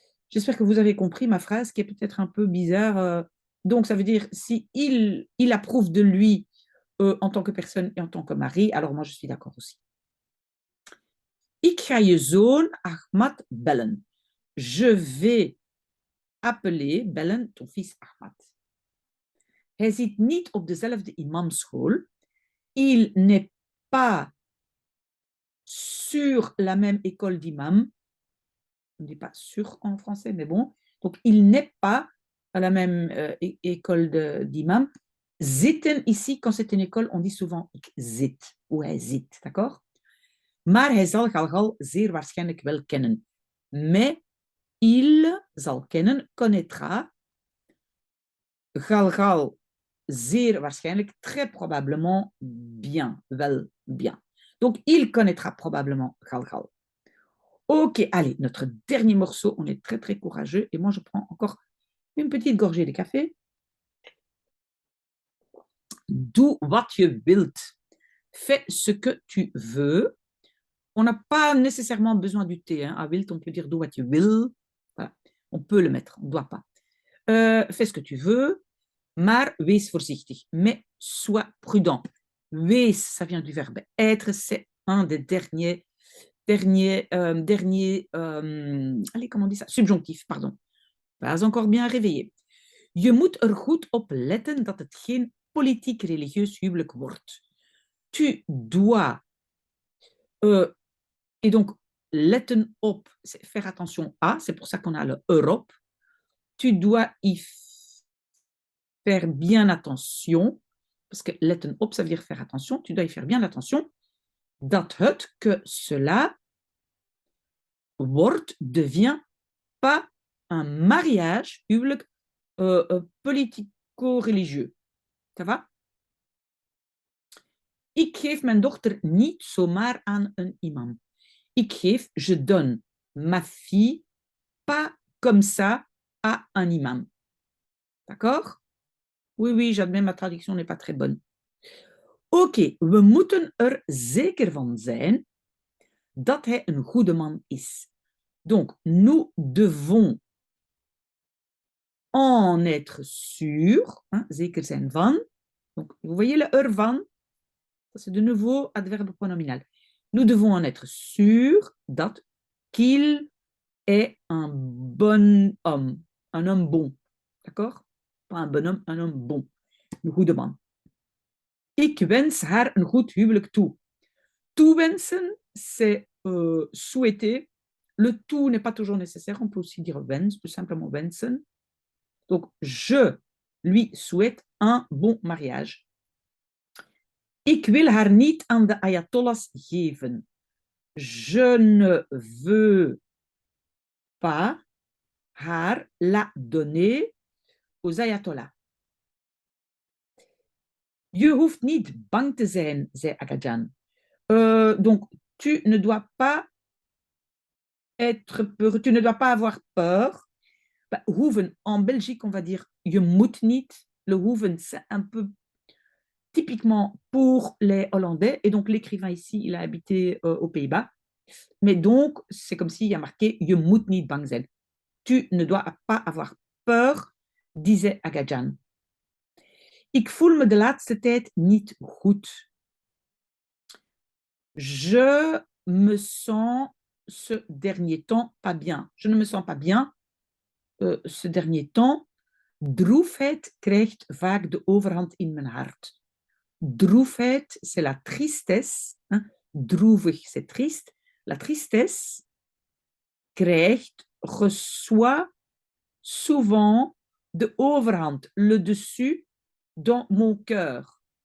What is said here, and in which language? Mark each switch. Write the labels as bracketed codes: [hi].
[fr] J'espère que vous avez compris ma phrase qui est peut-être un peu bizarre. Donc, ça veut dire si il approuve de lui en tant que personne et en tant que mari, alors moi, je suis d'accord aussi. [nl] Ik ga je zoon Ahmad bellen. [fr] Je vais appeler, bellen, ton fils Ahmad. [nl] Hij zit niet op dezelfde imamschool. [fr] Il n'est pas sur la même école d'imam. On ne dit pas sur en français, mais bon. Donc, il n'est pas à la même école d'imam. Zitten ici, quand c'est une école, on dit souvent [nl] ik zit ou hij zit, [fr] d'accord? [nl] Maar hij zal Galgal zeer waarschijnlijk wel kennen. [fr] Mais il [nl] zal kennen, [fr] connaîtra. Galgal [nl] zeer waarschijnlijk, [fr] très probablement bien, [nl] wel [fr] bien. Donc, il connaîtra probablement Galgal. Ok, allez, notre dernier morceau, on est très très courageux et moi je prends encore une petite gorgée de café. [nl] Doe wat je wilt. [fr] Fais ce que tu veux. On n'a pas nécessairement besoin du T. Hein. À wilt, on peut dire [nl] doe wat je wil. [fr] Voilà. On peut le mettre, on ne doit pas. Fais ce que tu veux, [nl] maar wees voorzichtig. [fr] Mais sois prudent. Wees, ça vient du verbe être, c'est un des derniers allez, comment on dit ça? Subjonctif, pardon. Pas encore bien réveillé. [nl] Je moet er goed op letten dat het geen politiek-religieus huwelijk wordt. [fr] Tu dois, et donc, [nl] letten op, [fr] c'est faire attention à, c'est pour ça qu'on a le Europe. Tu dois y faire bien attention, parce que [nl] letten op, [fr] ça veut dire faire attention, tu dois y faire bien attention, [nl] dat het, [fr] que cela, [nl] wordt, [fr] devient pas un mariage huwelijk politico-religieux. Ça va? [nl] Ik geef mijn dochter niet zomaar aan een imam. Ik geef, [fr] je donne ma fille pas comme ça à un imam. D'accord? Oui, oui, j'admets, ma traduction n'est pas très bonne. [nl] Oké, we moeten er zeker van zijn dat hij een goede man is. [fr] Donc, nous devons en être sûr, hein, [nl] zeker zijn van. [fr] Donc, vous voyez le van, c'est de nouveau adverbe pronominal. Nous devons en être sûrs [nl] dat [fr] qu'il est un bon homme, un homme bon. D'accord? Pas un bonhomme, un homme bon. [nl] Een goede man. Ik wens haar een goed huwelijk toe. [fr] Toewensen, c'est souhaiter. Le tout n'est pas toujours nécessaire. On peut aussi dire wens, tout simplement wensen. Donc, je lui souhaite un bon mariage. [nl] Ik wil haar niet aan de ayatollahs geven. [fr] Je ne veux pas [nl] haar [fr] la donner aux ayatollahs. [nl] Je hoeft niet bang te zijn, zei Agajan. [fr] Donc, tu ne dois pas être peur, tu ne dois pas avoir peur. Bah, hoeven, en Belgique, on va dire [nl] je moet niet. [fr] Le hoeven, c'est un peu typiquement pour les Hollandais. Et donc, l'écrivain ici, il a habité aux Pays-Bas. Mais donc, c'est comme s'il y a marqué [nl] je moet niet bang zijn. [fr] Tu ne dois pas avoir peur, disait Agajan. [nl] Ik voel me de laatste tijd niet goed. [fr] Je me sens ce dernier temps pas bien. Je ne me sens pas bien ce dernier temps. [nl] Droefheid krijgt vaak de overhand in mijn hart. [fr] Droefheid, c'est la tristesse. Hein? Droevig, c'est triste. La tristesse [nl] krijgt, [fr] reçoit souvent [nl] de overhand, [fr] le dessus dans mon cœur.